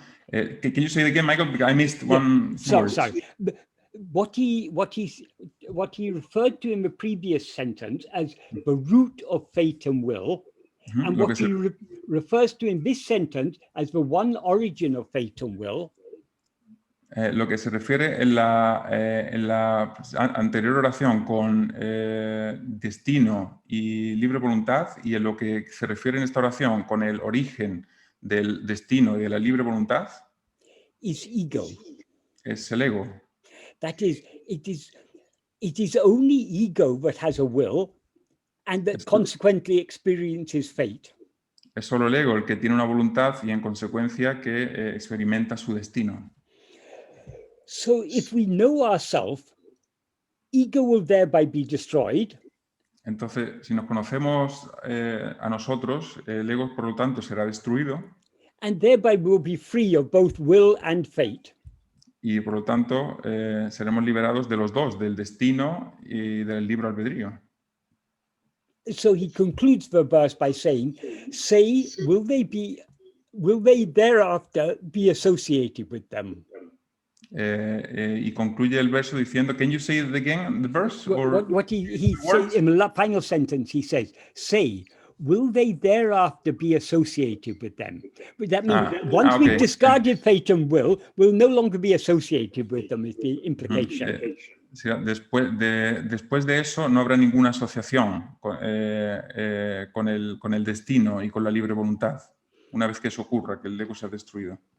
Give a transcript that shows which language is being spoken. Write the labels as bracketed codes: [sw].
[en] Can you say it again, Michael? Because I missed one word. Sorry. What he referred to in the previous sentence as the root of fate and will, and what he refers to in this sentence as the one origin of fate and will. [es] Lo que se refiere en la anterior oración con destino y libre voluntad, y en lo que se refiere en esta oración con el origen del destino y de la libre voluntad, [en] is ego. [es] Es el ego. [en] That is, it is only ego that has a will and that consequently experiences fate. [es] Es solo el ego el que tiene una voluntad y en consecuencia que experimenta su destino. [en] So if we know ourselves, ego will thereby be destroyed. [es] Entonces, si nos conocemos a nosotros, el ego, por lo tanto, será destruido. [en] And thereby we'll be free of both will and fate. [es] Y por lo tanto, seremos liberados de los dos, del destino y del libre albedrío. [en] So he concludes the verse by saying, say, will they thereafter be associated with them? [es] Y concluye el verso diciendo, [en] can you say it again, the verse? What he says in the final sentence, he says, say, will they thereafter be associated with them? But that means once okay. we've discarded fate and will, we'll no longer be associated with them, is the Ujú. implication. [es] Sí, después de eso no habrá ninguna asociación con el destino y con la libre voluntad, una vez que eso ocurra, que el ego se ha destruido.